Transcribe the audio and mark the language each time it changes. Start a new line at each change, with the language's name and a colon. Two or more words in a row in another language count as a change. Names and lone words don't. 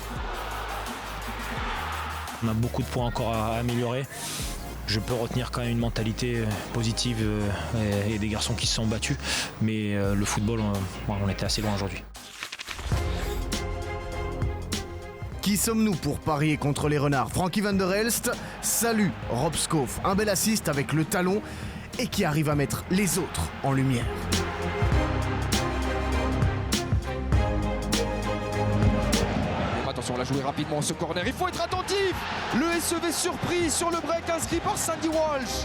French: On a beaucoup de points encore à améliorer. Je peux retenir quand même une mentalité positive et des garçons qui se sont battus. Mais le football, on était assez loin aujourd'hui. Qui sommes-nous pour parier contre les renards? Frankie van der Elst salue Rob Skoof, un bel assist avec le talon et qui arrive à mettre les autres en lumière. Attention, on l'a joué rapidement ce corner, il faut être attentif. Le SEV surpris sur le break inscrit par Sandy Walsh.